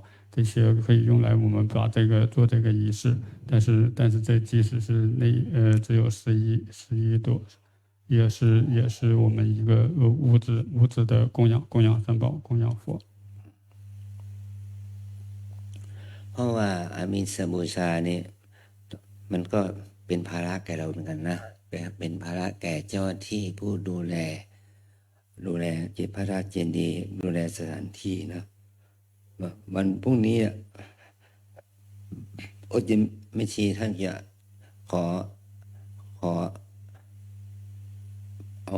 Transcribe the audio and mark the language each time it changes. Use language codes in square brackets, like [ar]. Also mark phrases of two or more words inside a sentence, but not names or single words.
[zh] 这些可以用来我们把做这个仪式，但是这即使是只有11朵，也是我们一个物质的供养三宝，供养佛。 [th] ราะว่าอามิสบูชานี่มันก็เป็นภาระแก่เราเหมือนกันนะเป็นภาระแก่เจ้าที่ผู้ดูแลจิตพระราชเจดีย์ดูแลสถานที่นะวันพรุ่งนี้โอจิแม่ชีท่านจะขอเอา